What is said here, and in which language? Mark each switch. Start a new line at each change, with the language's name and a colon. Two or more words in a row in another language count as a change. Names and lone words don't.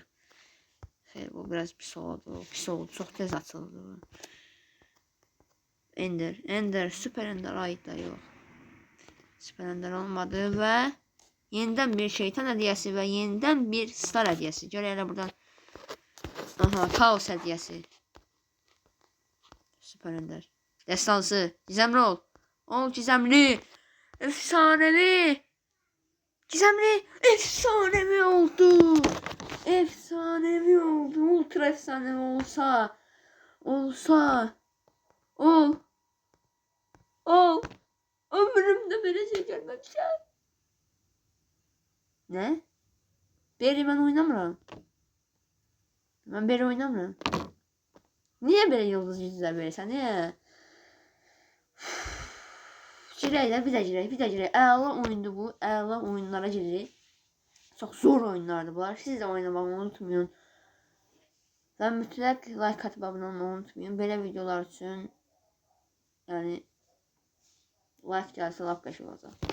Azerbaijani: Xeyr, bu biraz pis oldu. Pis oldu. Çox tez açıldı. Ender. Süper Ender. Ay da yox. Süper Ender olmadı və yenidən bir şeytan hədiyyəsi və yenidən bir star hədiyyəsi. Görə elə buradan. Aha, kaos hədiyyəsi.
Turkish: Süper Ender. Destansı. Gizemli ol. Ol gizemli. Efsanevi. Gizemli. Efsanevi oldu. Efsanevi oldu. Ultra efsanevi olsa. Ol.
Azerbaijani: Ömrümdə belə şey görməmişəm. Ne? Beri mən oynamıram. Ben beri oynamıram.
Turkish: Niye böyle yıldız yüzler verirsən?
Azerbaijani: Niye? Girək, bir də girək. Əla oyundur bu. Əla oyunlara giririk. Çox zor oyunlardır bunlar. Siz də oynamağı unutmayın. Və mütləq like atıb abunə olmağı unutmayın. Belə videolar üçün yəni like gəlsə lap qəşəng olacaq.